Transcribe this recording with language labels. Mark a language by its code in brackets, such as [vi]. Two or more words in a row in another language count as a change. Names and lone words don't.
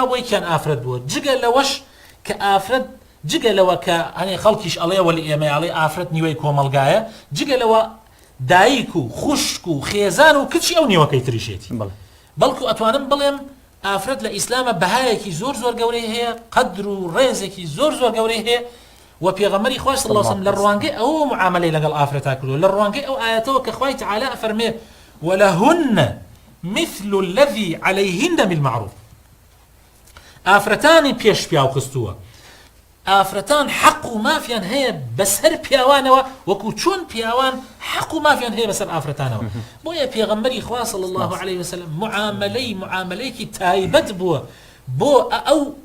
[ckb] بووە یەکیان ئافرەت بووە جگە لەوەش کە ئافرەت جگە لەوە کە هەنێ خەڵکیش ئەڵێ وەلی ئێمە ئەڵێ ئافرەت نیوەی کۆمەڵگایە جگە لەوە دایک و خوشک و خێزان و کچی ئەو نیوەکەی تریشێتی بەڵکو ئەتوانم بڵێم ئافرەت لە ئیسلامە بەهایەکی زۆر زۆر گەورەی هەیە قەدر و ڕێزێکی زۆر زۆر گەورەی هەیە و پێغەمبەری خوا [ar] صلی الله علیه و سلم [ckb] لە ڕوانگەی ئەو معاملەی لەگەڵ ئافرەتا کردووە لە ڕوانگەی ئەو ئاەتەوە کە خوای تعالی ئەفەرمێ [ar] ولهن مثل الذي عليهن بالمعروف [ckb] ئافرەتانی پێش پیاو خستووە ئافرەتان حەق و مافیان هەیە بەسەر پیاوانەوە وەکو چۆن پیاوان حەق و مافیان هەیە بەسەر ئافرەتانەوە بۆیە پێغەمبەری خوا [ar] صلی الله علیه و سلم [ckb] معاملەیەکی تایبەت بووە بۆ ئەو